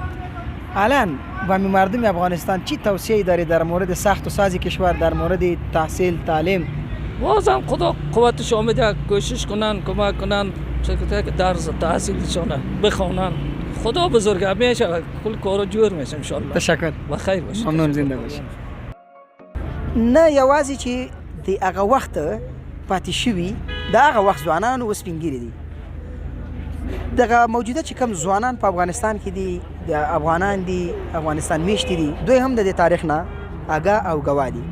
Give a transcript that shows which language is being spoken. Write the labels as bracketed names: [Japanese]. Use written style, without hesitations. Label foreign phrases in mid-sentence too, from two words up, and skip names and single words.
[Persian] الان و مردم افغانستان چی توصیه داری در مورد ساخت و سازی کشور، در مورد تحصیل تعلیم؟ بازم خدا قوتش آمده کوشش کنن، کمک کنن که درس تحصیلشون بخونن. خدا بزرگ همیشه کل کارو جور میشه [Arabic] ان شاء الله. [Persian] تشکر. بخیر باشه. ممنون، زنده باشه. [Pashto] نه یوازې چې د هغه وخت پاتې شوي د هغه وخت ځوانان اوس سپین ږیري دي، دغه موجوده چې کوم ځوانان په افغانستان کې دي، د افغانان دي، افغانستان میشتي دي، دوی هم د دې تاریخ نه آګاه او ګواه دي.